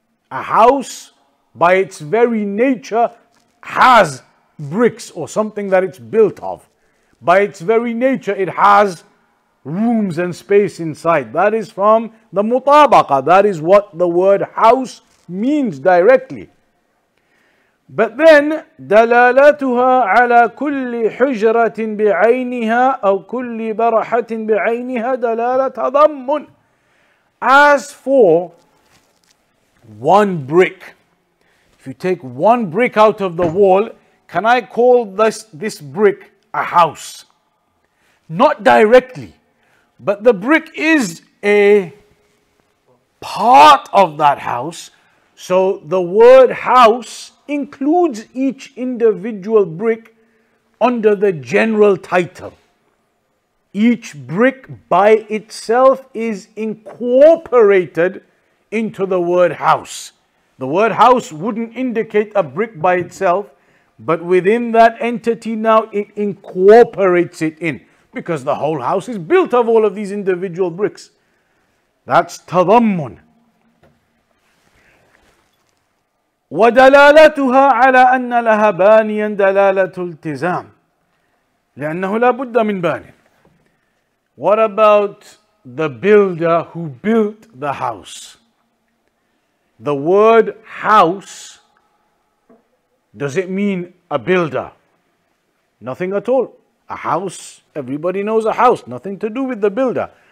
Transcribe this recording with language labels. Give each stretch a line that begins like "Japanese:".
English: A house, by its very nature, has bricks or something that it's built of. By its very nature, it has rooms and space inside. That is from the mutabaqa. That is what the word house means directly. But then
Arabic: دلالتها على كل حجرة بعينها أو كل برحة بعينها دلالة تضمن.
English: As for one brick, if you take one brick out of the wall, can I call this brick a house? Not directly, but the brick is a part of that house. So the word house includes each individual brick under the general title. Each brick by itself is incorporated into the word house. The word house wouldn't indicate a brick by itself, but within that entity now it incorporates it in, because the whole house is built of all of these individual bricks. That's تضمن.
Arabic: ودلالتها على أن لها بانيا دلالة التزام لأنه لا بد من بان.
English: What about the builder who built the house? The word house, does it mean a builder? Nothing at all. A house, everybody knows a house, nothing to do with the builder.